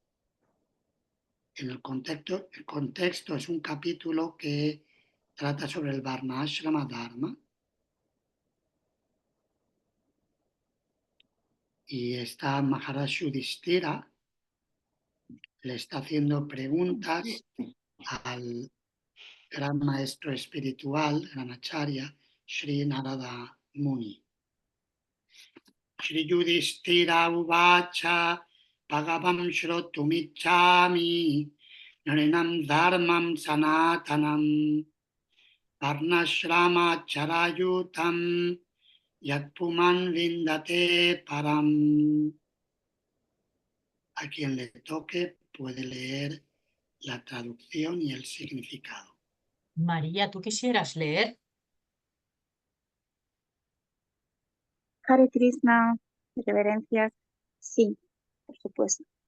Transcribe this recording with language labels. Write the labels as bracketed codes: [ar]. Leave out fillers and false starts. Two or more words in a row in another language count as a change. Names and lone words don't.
[es] El contexto es un capítulo que trata sobre el Varnashrama Dharma y está Maharaj Yudhishthira, le está haciendo preguntas al gran maestro espiritual, gran acharya, Sri Narada Muni. [sa] श्री युधिष्ठिर उवाच भगवम् श्रोतुमिचामि नरिनम् धर्मम् सनातनम् वर्णाश्रम चरयुतम् यत्पुमान् विन्दते परम्. [es] A quien le toque puede leer la traducción y el significado. María, ¿tú quisieras leer? [sa] हरे कृष्ण, [es] reverencias, sí, por supuesto.